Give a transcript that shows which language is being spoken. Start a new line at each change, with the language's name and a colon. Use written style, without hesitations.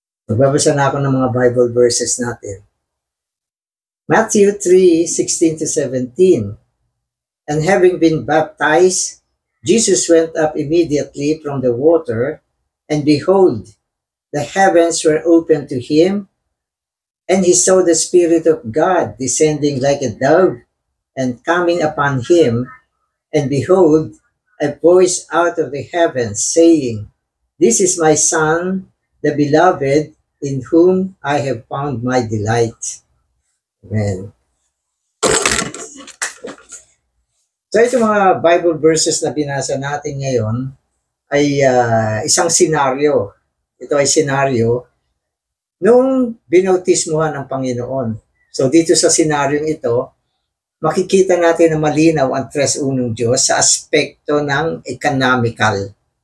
Filipino: Magbabasa na ako ng mga Bible verses natin.
English: Matthew 3:16-17. And having been baptized, Jesus went up immediately from the water, and behold, the heavens were opened to him, and he saw the Spirit of God descending like a dove and coming upon him, and behold, a voice out of the heavens saying, This is my Son, the beloved, in whom I have found my delight. Amen.
Filipino: So itong mga Bible verses na binasa natin ngayon ay isang senaryo. Ito ay senaryo nung binautismuhan ng Panginoon. So dito sa senaryong ito, makikita natin na malinaw ang tres unong Diyos sa aspekto ng economical.